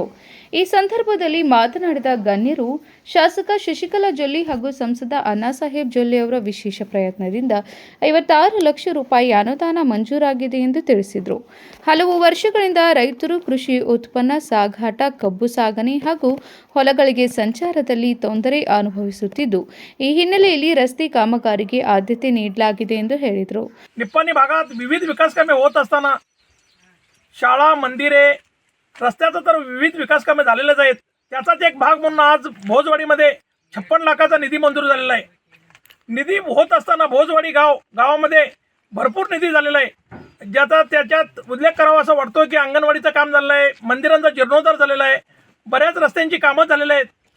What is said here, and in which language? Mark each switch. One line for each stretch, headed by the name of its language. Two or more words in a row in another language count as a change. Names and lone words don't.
Kannada: ಈ ಸಂದರ್ಭದಲ್ಲಿ ಮಾತನಾಡಿದ ಗಣ್ಯರು, ಶಾಸಕ ಶಶಿಕಲಾ ಜೊಲ್ಲೆ ಹಾಗೂ ಸಂಸದ ಅಣ್ಣಾಸಾಹೇಬ್ ಜೊಲ್ಲೆ ಅವರ ವಿಶೇಷ ಪ್ರಯತ್ನದಿಂದ 56 ಲಕ್ಷ ರೂಪಾಯಿ ಅನುದಾನ ಮಂಜೂರಾಗಿದೆ ಎಂದು ತಿಳಿಸಿದರು. ಹಲವು ವರ್ಷಗಳಿಂದ ರೈತರು ಕೃಷಿ ಉತ್ಪನ್ನ ಸಾಗಾಟ, ಕಬ್ಬು ಸಾಗಣೆ ಹಾಗೂ ಹೊಲಗಳಿಗೆ ಸಂಚಾರದಲ್ಲಿ ತೊಂದರೆ ಅನುಭವಿಸುತ್ತಿದ್ದು, ಈ ಹಿನ್ನೆಲೆಯಲ್ಲಿ ರಸ್ತೆ ಕಾಮಗಾರಿಗೆ ಆದ್ಯತೆ ನೀಡಲಾಗಿದೆ ಎಂದು ಹೇಳಿದರು.
Marathi: निप्पाणी भागात विविध विकास कामे होत असताना शाळा, मंदिरे, रस्त्याचा तर विविध विकास कामे झालेलेच आहेत. त्याचाच एक भाग म्हणून आज भोजवाडीमध्ये 56 लाखाचा निधी मंजूर झालेला आहे. निधी होत असताना भोजवाडी गावामध्ये भरपूर निधी झालेला आहे, ज्याचा त्याच्यात उल्लेख करावा असं वाटतो की अंगणवाडीचं काम झालेलं आहे, मंदिरांचा जीर्णोद्धार झालेला आहे, बऱ्याच रस्त्यांची कामं झालेली आहेत.